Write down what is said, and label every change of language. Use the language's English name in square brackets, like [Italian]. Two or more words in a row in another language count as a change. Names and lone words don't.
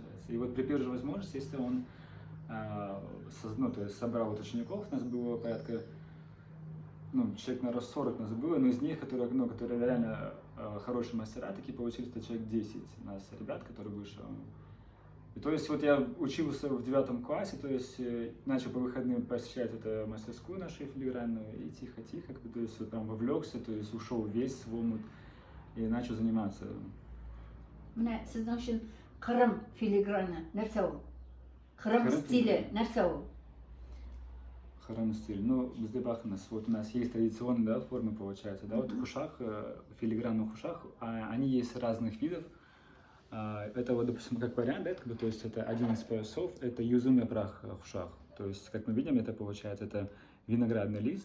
[Russian] И вот при первой же возможности, если он, ну, то есть собрал вот учеников, у нас было порядка, ну, человек, наверное, 40 нас было, но из них, которые, ну, которые реально хорошие мастера, такие получились человек 10 у нас ребят, которые вышли. И то есть вот я учился в 9 классе, то есть начал по выходным посещать эту мастерскую нашу филигранную, и тихо-тихо, то есть вот прям вовлекся, то есть ушел весь в омут и начал заниматься. [Tatar] Менә сезнең өчен Кырым филиграны нәрсә ул? Кырым стиле нәрсә ул? Кырым стиль. [Russian] Ну, [Crimean Tatar] бізде бақыңыз, [Russian] вот у нас есть традиционные, да, формы, получается, да, вот хушах, филигранных хушах, они есть разных видов. Это вот, допустим, как вариант, да, то есть это один из поясов, это юзумный прах в шах. То есть, как мы видим, это получается, это виноградный лист.